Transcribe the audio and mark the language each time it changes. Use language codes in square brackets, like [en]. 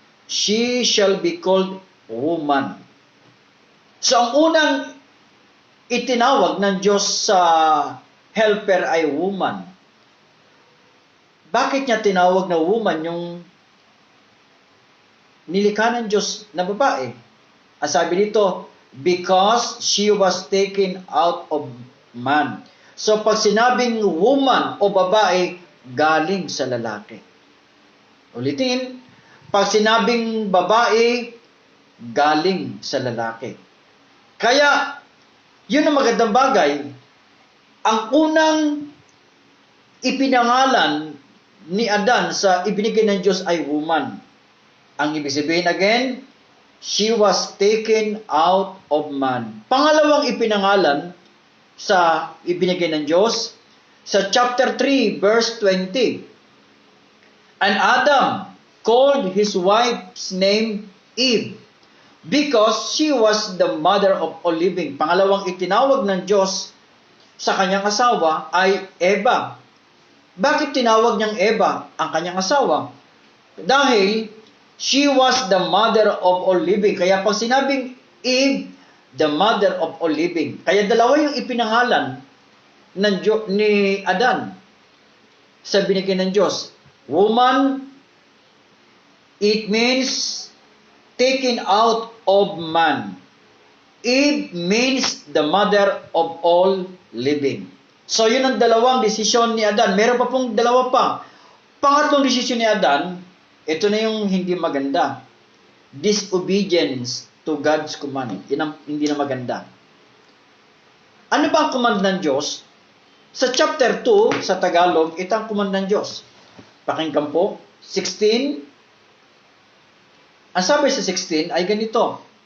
[en] She shall be called woman. [tl] So ang unang itinawag ng Diyos sa helper ay woman. Bakit niya tinawag na woman yung nilikha ng Diyos na babae? Sabi dito, [en] because she was taken out of man. [tl] So pag sinabing woman o babae, galing sa lalaki. Ulitin, pag sinabing babae, galing sa lalaki. Kaya, yun ang magandang bagay. Ang unang ipinangalan ni Adan sa ibinigay ng Diyos ay woman. Ang ibig sabihin [en] again, she was taken out of man. [tl] Pangalawang ipinangalan sa ibinigay ng Diyos, sa chapter 3, verse 20. [en] And Adam called his wife's name Eve, because she was the mother of all living. [tl] Pangalawang itinawag ng Diyos sa kanyang asawa ay Eva. Bakit tinawag niyang Eva ang kanyang asawa? [en] Dahil she was the mother of all living. [tl] Kaya pag sinabing [en] Eve, the mother of all living. [tl] Kaya dalawa yung ipinangalan ni Adan sa binigay ng Diyos. [en] Woman, it means taken out of man. Eve means the mother of all living. [tl] So yun ang dalawang desisyon ni Adan. Meron pa pong dalawa pa. Pangatlong desisyon ni Adan, ito na yung hindi maganda. [en] Disobedience to God's command. [tl] Yan ang hindi na maganda. Ano ba ang command ng Diyos? Sa chapter 2, sa Tagalog, ito ang command ng Diyos. Pakinggan po, 16. Ang sabi sa 16 ay ganito.